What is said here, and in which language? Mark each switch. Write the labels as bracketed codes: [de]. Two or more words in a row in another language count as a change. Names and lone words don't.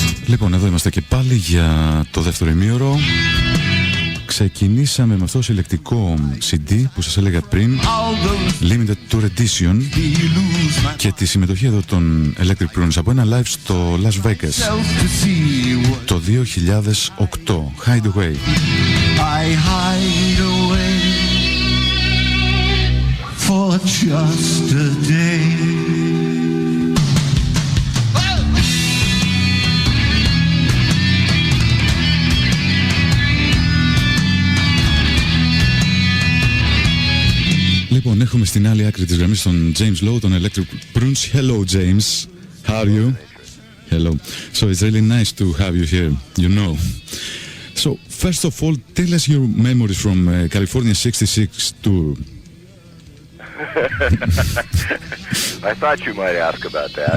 [el] Λοιπόν, εδώ είμαστε και πάλι για το δεύτερο ημίωρο. Ξεκινήσαμε με αυτό το συλλεκτικό CD που σας έλεγα πριν, Limited Tour Edition, και τη συμμετοχή εδώ των Electric Prunes από ένα live στο Las Vegas το 2008. [en] Hide Away. I hide away for just a day. [el] Λοιπόν, έχουμε στην άλλη άκρη της γραμμής τον James Lowe, τον Electric Prunes. [en] Hello, James. How are you? Hello. So it's really nice to have you here, you know. So, first of all, tell us your memories from California 66 tour. I thought you might ask about that.